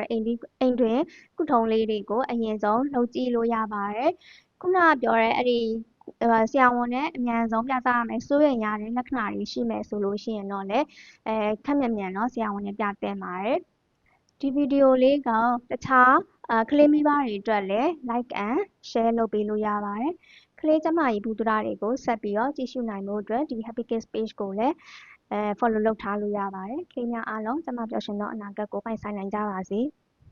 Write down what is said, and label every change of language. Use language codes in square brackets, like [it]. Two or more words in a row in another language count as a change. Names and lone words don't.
[my] တဲ့အိမ်တွင်ကုထုံးလေးတွေကိုအရင်ဆုံးလုပ်ကြည့်လို့ရပါတယ်ခုနပြောတဲ့အဲ့ဒီဆရာဝန် နဲ့အမြန်ဆုံးပြသရမယ်စိုးရိမ်ရတဲ့လက္ခဏာတွေရှိမယ်ဆိုလို့ရှိရင်တော့လည်းခက်မြန်တော့ဆရာဝန်နဲ့ပြသင့်ပါတယ်ဒီဗီဒီယိုလေးကတခြားကလေးမိဘတွေအတွက်လည်း [en] like and share [my] လုပ်ပေးလို့ရပါတယ်ကလေးကျမကြီးဘူးသားတွေကိုဆက်ပြီးတော့ကြည့်ရှုနိုင်ဖို့အတွက်ဒီ Happy Kids page ကိုလည်းfollow လုပ်ထားလို့ရပါတယ်ကလေးများအားလုံးကျမပျော်ရွှင်သောအနာဂတ်ကိုပိုင်ဆိုင်နိုင်ကြပါစေ